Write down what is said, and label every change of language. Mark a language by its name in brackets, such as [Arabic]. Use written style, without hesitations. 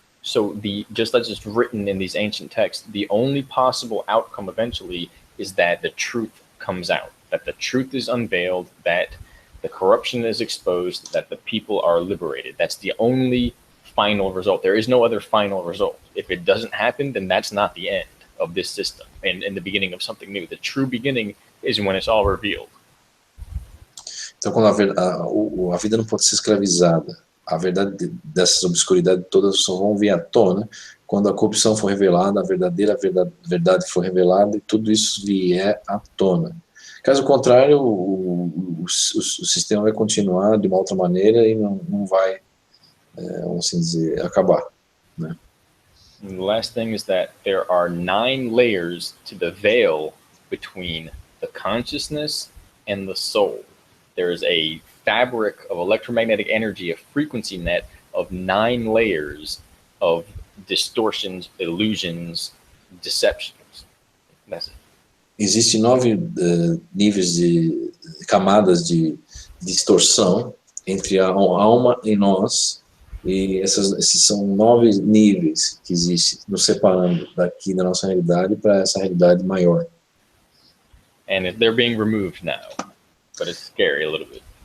[English] So just as it's written in these ancient texts, the only possible outcome eventually is that the truth comes out, that the truth is unveiled, that the corruption is exposed, that the people are liberated. That's the only final result. There is no other final result. If it doesn't happen, then that's not the end of this system and the beginning of something new. The true beginning is when it's all revealed. [Portuguese] Então, quando a vida não pode ser escravizada, a verdade dessas obscuridades todas só vão vir à tona quando a corrupção for revelada, a verdadeira verdade for revelada e tudo isso vier à tona. Caso contrário, o sistema vai continuar de uma outra maneira e não vai, vamos assim dizer, acabar, né? [English] And the last thing is that there are 9 layers to the veil between the consciousness and the soul. There is a fabric of electromagnetic energy, a frequency net of 9 layers of distortions, illusions, deceptions. That's it. [Portuguese] Existem 9 níveis de camadas de distorção entre a alma e nós, e esses são 9 níveis que existem, nos separando daqui da nossa realidade para essa realidade maior. [English] And they're being removed now, but it's scary a little bit.